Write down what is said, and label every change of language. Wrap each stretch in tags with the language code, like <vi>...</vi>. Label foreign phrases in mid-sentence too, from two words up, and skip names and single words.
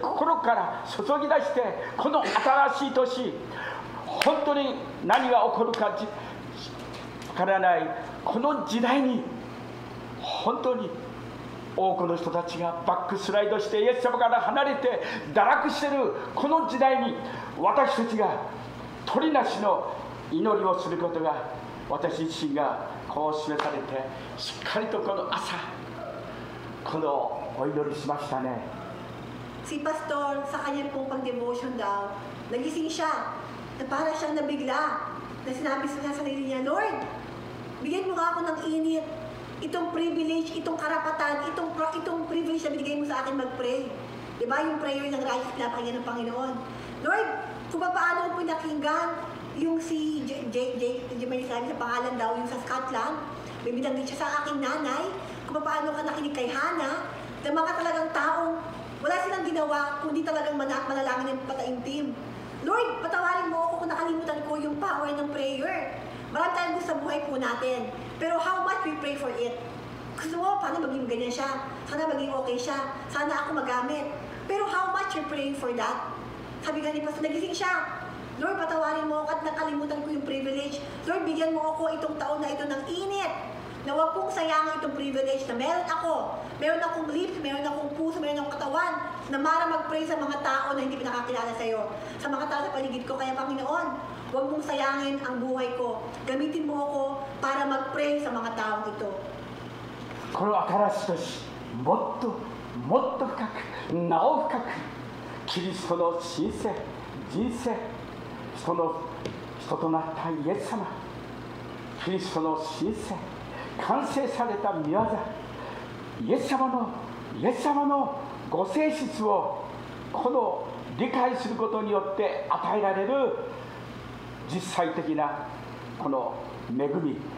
<ja>心から注ぎ出して、この新しい年、本当に何が起こるかわからないこの時代に、本当に多くの人たちがバックスライドしてイエス様から離れて堕落しているこの時代に、私たちが鳥なしの祈りをすることが、私自身がこう示されて、しっかりとこの朝、このお祈りしましたね。</ja> <tl>Si Pastor, sa kanyang pong pang-devotion daw, nagising siya, na para siyang nabigla, na sinabi sa sarili niya, Lord, bigyan mo nga ako ng init, itong privilege, itong karapatan, itong privilege na binigay mo sa akin mag-pray. Diba yung prayer ng righteous na pakinggan ng Panginoon? Lord, kung paano po nakinggan yung si may sabi sa pangalan daw, yung sa Scotland, may binanggit siya sa aking nanay, kung paano ka nakinig kay Hannah, na mga talagang taong wala silang ginawa, kundi talagang manalangin ng pataimtim. Lord, patawarin mo ako kung nakalimutan ko yung power ng prayer. Marami tayong gusto sa buhay po natin.</tl> <en>Pero how much we pray for it?</en> <tl>Gusto mo, paano maging ganyan siya? Sana maging okay siya? Sana ako magamit?</tl> <en>Pero how much you're praying for that?</en> <tl>Sabi nga ni Pastor, nagising siya. Lord, patawarin mo ako at nakalimutan ko yung privilege. Lord, bigyan mo ako itong taon na ito ng init. Na huwag kong sayangin itong privilege na meron ako. Meron akong lips, meron akong puso, meron akong katawan na para mag-pray sa mga tao na hindi pinakakilala sa'yo. Sa mga tao sa paligid ko. Kaya Panginoon, huwag mong sayangin ang buhay ko. Gamitin mo ako para mag-pray sa mga taong ito.</tl> <ja>この新しい年、もっともっと深く、なお深く、キリストの神聖、人生、人となったイエス様、キリストの神聖、完成された御業、イエス様のご性質をこの理解することによって与えられる実際的なこの恵み、</ja>